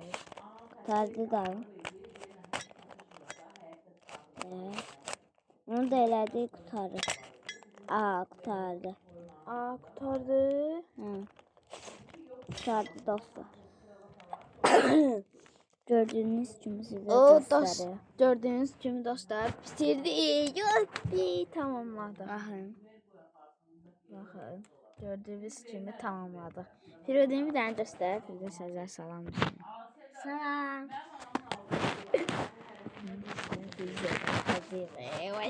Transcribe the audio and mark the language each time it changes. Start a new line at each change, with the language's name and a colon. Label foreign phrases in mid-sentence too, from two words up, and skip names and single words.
Turkish: Kurtardı da. Onu da elədi, kurtarır. Aa, kurtardı.
Azerbaijani: Qurtardı.
Turkish: Hı. Kurtardı dostlar. Gördüğünüz gibi size gösteriyor.
Azerbaijani: Gördüğünüz kimi dostlar bitirdi. Tamamladı. Baxın. Gördüğünüz kimi tamamladı. Firodin bir dənə göstər. Firodin sizə salam. Salam. Salam.